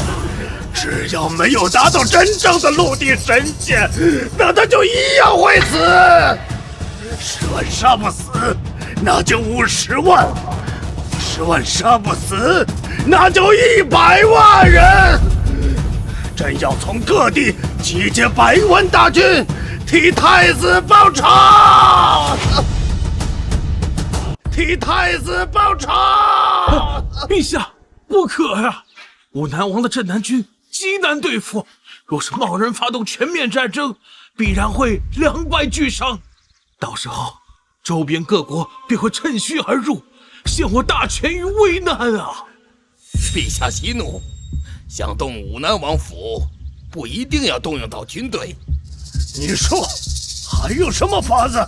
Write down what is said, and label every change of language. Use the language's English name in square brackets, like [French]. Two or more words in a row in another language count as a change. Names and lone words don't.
[Chinese] 只要沒有達到真正的陸地神仙，那他就一樣會死。10萬殺不死，那就50萬。 50萬殺不死，那就100萬人！朕要從各地集結100萬大軍，替太子報仇！替太子報仇！陛下，不可呀！武南王的镇南军极难对付，若是贸然发动全面戰爭，必然會兩敗俱傷。到時候，周邊各國便會趁虛而入，陷我大權於危難啊！陛下息怒，想動武南王府，不一定要動用到軍隊。你說還有什麼法子？